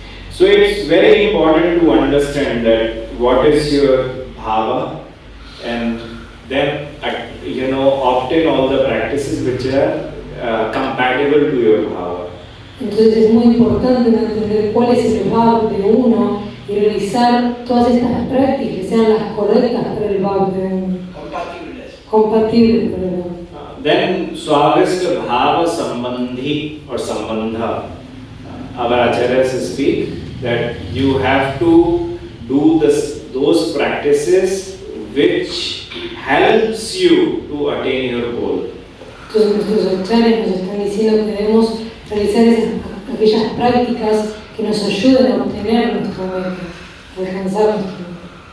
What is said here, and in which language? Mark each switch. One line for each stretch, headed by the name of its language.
English: So it's very important to understand that what is your bhava, and then obtain all the practices which are compatible to your bhava.
Spanish: Entonces es muy importante entender cuál es el bhava de uno y realizar todas estas prácticas que sean las correctas para el bhava de uno. Compatibles para el bhava.
English: Then swavist bhava sambandhi or sambandha. Our acharyas speak that you have to do those practices which helps you to attain your goal.
Spanish: Entonces nuestros acharyas nos están diciendo que debemos realizar aquellas prácticas que nos ayuden a obtener nuestra meta, a alcanzar nuestra meta.